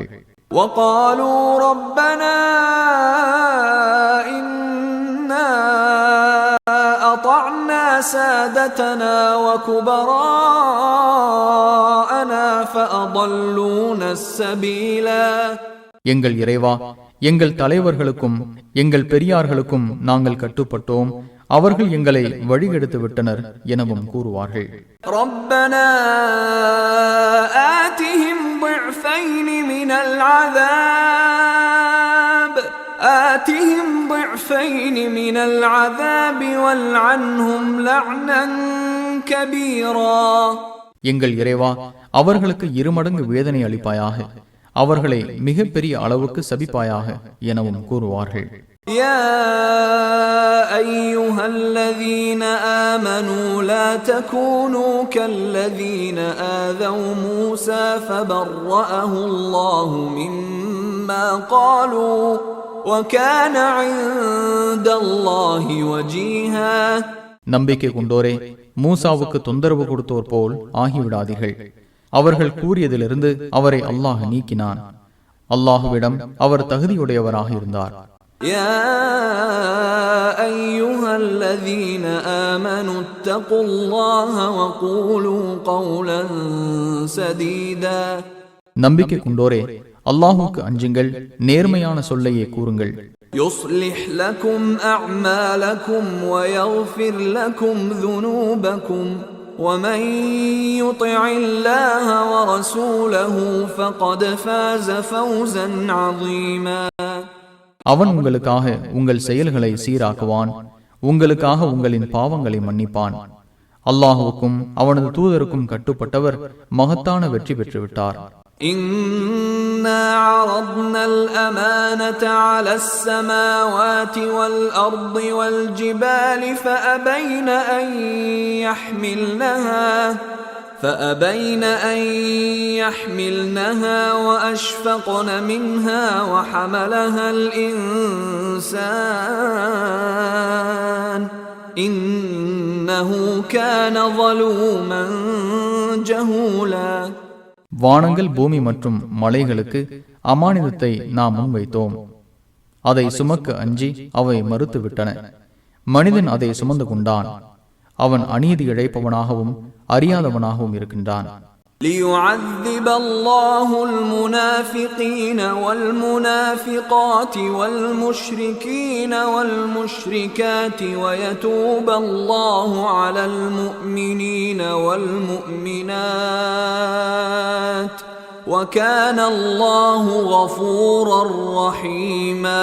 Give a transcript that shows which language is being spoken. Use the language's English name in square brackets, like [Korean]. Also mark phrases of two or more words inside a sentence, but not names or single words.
[Arabic] وقالوا ربنا إنا أطعنا سادتنا وكبراءنا فأضلونا السبيلا. [Tamil] எங்கள் இறைவா, எங்கள் தலைவர்களுக்கும் எங்கள் பெரியார்களுக்கும் நாங்கள் கட்டுப்பட்டோம், அவர்கள் எங்களை வழிகெடுத்து விட்டனர் எனவும் கூறுவார்கள். [Arabic] ربنا آتهم ضعفين من العذاب والعنهم لعنا كبيرا. [Tamil] எங்கள் இறைவா, அவர்களுக்கு 2 மடங்கு வேதனை அளிப்பாயாக, அவர்களை மிகப்பெரிய அளவுக்கு சபிப்பாயாக எனவும் கூறுவார்கள். [Arabic] يا أيها الذين آمنوا لا تكونوا كالذين آذوا موسى فبرأه الله مما قالوا وكان عند الله وجيها. [Tamil] நம்பிக்கை கொண்டோரே, மூசாவுக்கு தொந்தரவு கொடுத்தோர் போல் ஆகிவிடாதீர்கள். அவர்கள் கூறியதிலிருந்து அவரை அல்லாஹ் நீக்கினான். அல்லாஹுவிடம் அவர் தகுதியுடையவராக இருந்தார். [Arabic] يا أيها الذين آمنوا اتقوا الله وقولوا قولا سديدا. [Tamil] நம்பிக்கை கொண்டோரே, அல்லாஹுக்கு அஞ்சுங்கள், நேர்மையான சொல்லையே கூறுங்கள். [Arabic] يصلح لكم أعمالكم ويغفر لكم ذنوبكم ومن يطع الله ورسوله فقد فاز فوزا عظيما. [Tamil] அவன் உங்களுக்காக உங்கள் செயல்களை சீராக்குவான், உங்களுக்காக உங்களின் பாவங்களை மன்னிப்பான். அல்லாஹுவுக்கும் அவனது தூதருக்கும் கட்டுப்பட்டவர் மகத்தான வெற்றி பெற்றுவிட்டார். [Arabic] إنا عرضنا الأمانة على السماوات والأرض والجبال فأبين أن يحملنها وأشفقن منها وحملها الإنسان إنه كان ظلوما جهولا. [Tamil] வானங்கள் பூமி மற்றும் மலைகளுக்கு அமானிதத்தை நாம் முன்வைத்தோம். அதை சுமக்க அஞ்சி அவை மறுத்துவிட்டன. மனிதன் அதை சுமந்து கொண்டான். அவன் அநீதி இழைப்பவனாகவும் அறியாதவனாகவும் இருக்கின்றான். [Arabic] ليعذب الله المنافقين والمنافقات والمشركين والمشركات ويتوب الله على المؤمنين والمؤمنات وكان الله غفورا رحيما.